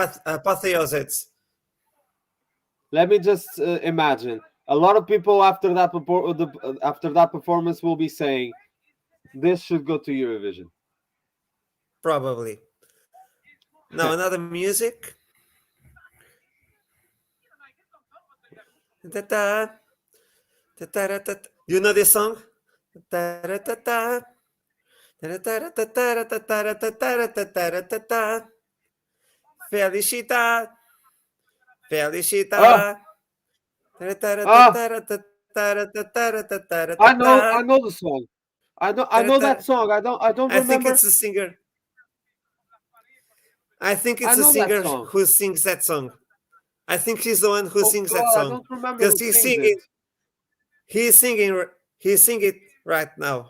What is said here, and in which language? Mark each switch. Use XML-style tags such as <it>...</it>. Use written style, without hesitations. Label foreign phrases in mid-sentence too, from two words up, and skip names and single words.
<en>apotheosis. Let me just imagine. A lot of people after after that performance will be saying, "This should go to Eurovision." Probably. Now another music. Ta-ta, ta-ta-ra-ta-ta. You know this song? Ta-ra-ta-ta, ta-ra-ta-ta-ra-ta-ta-ra-ta-ta-ra-ta-ta-ra-ta-ta. Felicita, Ah, felicita. ah! I Ta-ra-ta-ra-ta-ta-ra-ta-ta-ra-ta-ta. know the song. I know that Ta-ra-ta. song. I don't I think remember. it's a singer. I think I it's a know that singer song. who sings that song. I think he's the one who Oh sings that God, I song don't remember because who sings it. he's singing right now.</en>